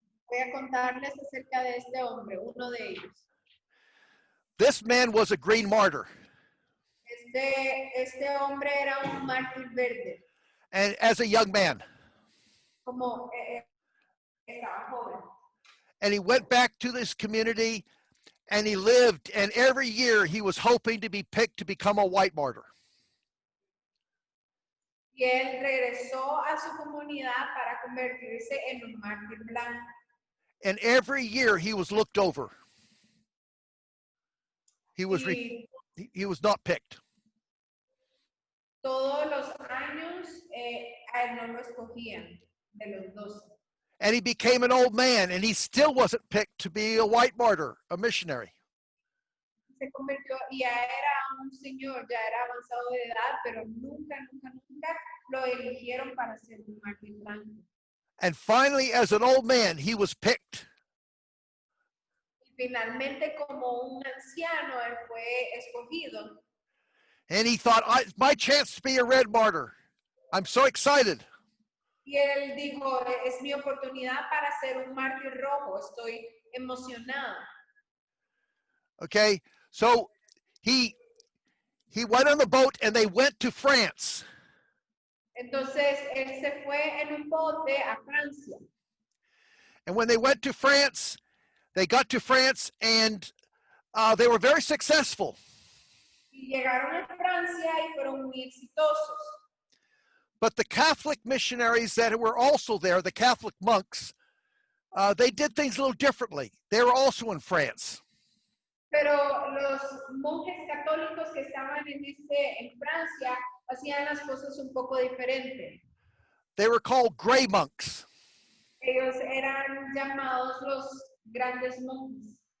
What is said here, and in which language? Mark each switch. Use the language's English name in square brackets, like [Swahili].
[Spanish] Voy a contarles acerca de este hombre, uno de ellos. [English] This man was a green martyr. [Spanish] Este hombre era un mártir verde, [English] And as a young man. [Spanish] como estaba joven. [English] And he went back to this community and he lived. And every year he was hoping to be picked to become a white martyr. [Spanish] Y él regresó a su comunidad para convertirse en un mártir blanco. [English] And every year he was looked over. He was not picked. [Spanish] Todos los años a él no lo escogían de los 12. [English] And he became an old man and he still wasn't picked to be a white martyr, a missionary. [Spanish] Se convirtió y ya era un señor, ya era avanzado de edad, pero nunca lo eligieron para ser un mártir blanco. [English] And finally, as an old man, he was picked. [Spanish] Y finalmente, como un anciano, él fue escogido. [English] And he thought, my chance to be a red martyr. I'm so excited. [Spanish] Y él dijo, es mi oportunidad para ser un mártir rojo, estoy emocionado. [English] Okay, so he went on the boat and they went to France. [Spanish] Entonces, él se fue en un bote a Francia. [English] And when they went to France, they got to France and they were very successful. [Spanish] Y llegaron a Francia y fueron muy exitosos. [English] But the Catholic missionaries that were also there, the Catholic monks, they did things a little differently. They were also in France. [Spanish] Pero los monjes católicos que estaban en Francia hacían las cosas un poco diferente. [English] They were called gray monks. [Spanish] Ellos eran llamados los grandes monjes.